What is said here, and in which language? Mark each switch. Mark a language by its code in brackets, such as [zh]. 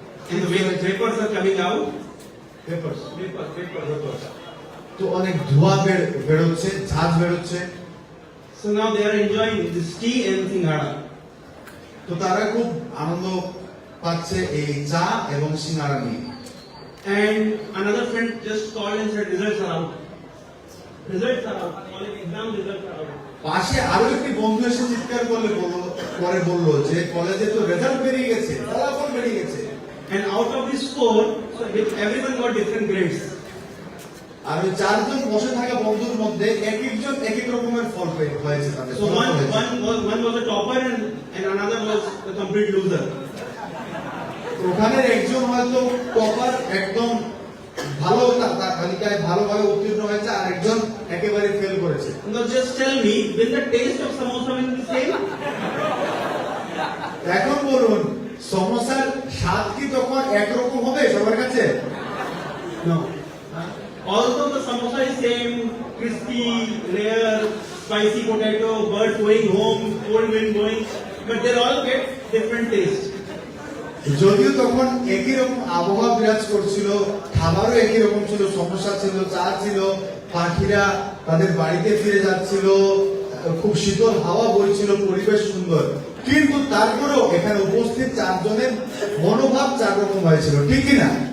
[en] and the vapors are coming out. Vapors. Vapors. [bn] তো অনেক ধোঁয়া বেরোচ্ছে, ঝাঁজ বেরোচ্ছে। [en] So now they are enjoying this tea and singara. [bn] তো তারা খুব আনন্দ পাচ্ছে এই চা এবং সিঙ্গারা নিয়ে। [en] And another friend just called and said results are out. Results are out. College exam results are out. [bn] পাশে আরো একটি বন্ধু এসে চিৎকার করলে পরে বললো যে কলেজে তো রেজাল্ট বেরিয়ে গেছে, ফলাফল বেরিয়ে গেছে। [en] And out of these 4, so everyone got different grades. [bn] আর ওই 4 জন বসে থাকা বন্ধুর মধ্যে এক একজন এক এক রকমের ফল হয়েছে তাদের। [en] So one was a topper and another was a complete loser. [bn] ওখানে একজন হয়তো টপার, একদম ভালো তালিকায় ভালোভাবে উত্তীর্ণ হয়েছে, আর একজন একেবারে ফেল করেছে। [en] Now just tell me, will the taste of samosa will be the same? [bn] এখন বলুন, সমোসার স্বাদ কি তখন একরকম হবে সবার কাছে? [en] No. Although the samosa is same, crispy layer, spicy potato, bird going home, cold wind blowing, but they all get different taste. [bn] যদিও তখন একই রকম আবহাওয়া বিরাজ করছিল, খাবারও একই রকম ছিল, সমস্যা ছিল, চা ছিল, পাখিরা তাদের বাড়িতে ফিরে যাচ্ছিল, খুব শীতল হাওয়া বইছিল, পরিবেশ সুন্দর, কিন্তু তারপরেও এখানে উপস্থিত 4 জনের মনোভাব 4 রকম হয়েছিল, ঠিক কিনা?